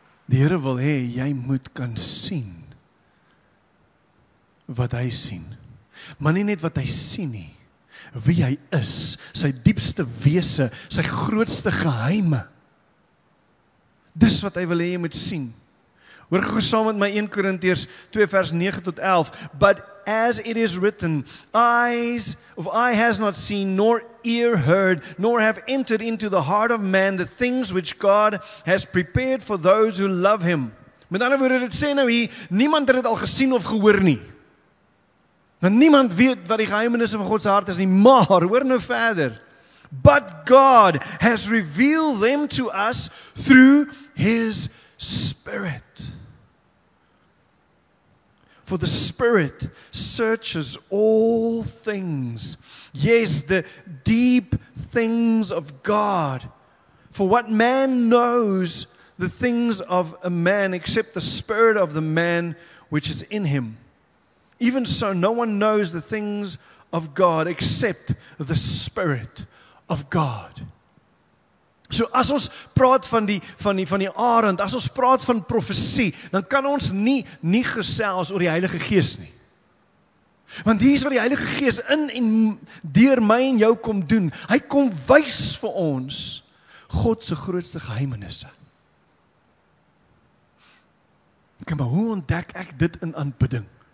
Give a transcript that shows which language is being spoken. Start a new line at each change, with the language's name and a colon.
Afrikaans: Die Here wil hê jy moet kan sien wat hy sien. Maar nie net wat hy sien nie, wie hy is, sy diepste wese, sy grootste geheime. Dis wat hy wil hê jy moet sien. Hoor gou saam met my 1 Korintiërs 2 vers 9 tot 11.
English: But as it is written, eye has not seen, nor ear heard, nor have entered into the heart of man the things which God has prepared for those who love him.
Afrikaans: Met ander woorde, dit sê nou hier, niemand het dit al gesien of gehoor nie. Want niemand weet wat die geheimenisse van God se hart is nie, maar hoor nou verder.
English: But God has revealed them to us through His Spirit. For the Spirit searches all things. Yes, the deep things of God. For what man knows the things of a man except the spirit of the man which is in him? Even so, no one knows the things of God except the Spirit of God.
Afrikaans: So as ons praat van die arend, as ons praat van profesie, dan kan ons nie gesels oor die Heilige Gees nie. Want hier is wat die Heilige Gees in en deur my en jou kom doen. Hy kom wys vir ons God se grootste geheimenisse. Okay, maar hoe ontdek ek dit in aanbidding?